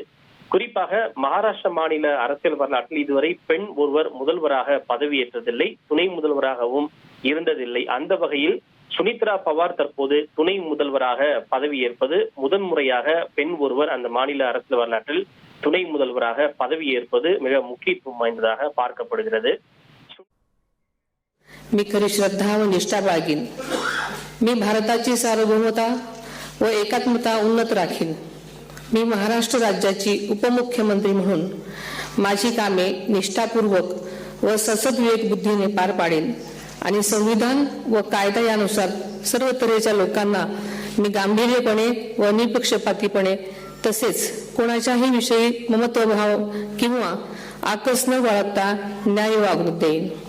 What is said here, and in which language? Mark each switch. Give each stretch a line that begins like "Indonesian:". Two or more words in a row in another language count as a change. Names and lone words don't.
Tamil: குறிப்பாக மகாராஷ்டிரா மாநில அரசியல் வரலாற்றில் இதுவரை பெண் ஒருவர் முதல்வராக பதவியேற்றதில்லை, துணை முதல்வராகவும் இருந்ததில்லை. அந்த வகையில் சுனித்ரா பவார் தற்போது துணை முதல்வராக பதவியேற்பது முதன்முறையாக பெண் ஒருவர் அந்த மாநில அரசியல் வரலாற்றில் துணை முதல்வராக பதவியேற்பது மிக முக்கியத்துவம் வாய்ந்ததாக பார்க்கப்படுகிறது.
Marathi: मी खरी श्रद्धा व निष्ठा बाळगीन. मी भारताची सार्वभौमता व एकात्मता उन्नत राखीन. मी महाराष्ट्र राज्याची उपमुख्यमंत्री म्हणून माझी कामे निष्ठापूर्वक व ससद्विवेक बुद्धीने पार पाडेन आणि संविधान व कायदा यानुसार सर्व तऱ्हेच्या लोकांना मी गांभीर्यपणे व निपक्षपातीपणे तसेच कोणाच्याही विषयी ममत्वभाव किंवा आकस न बाळगता न्याय वागणूक देईन.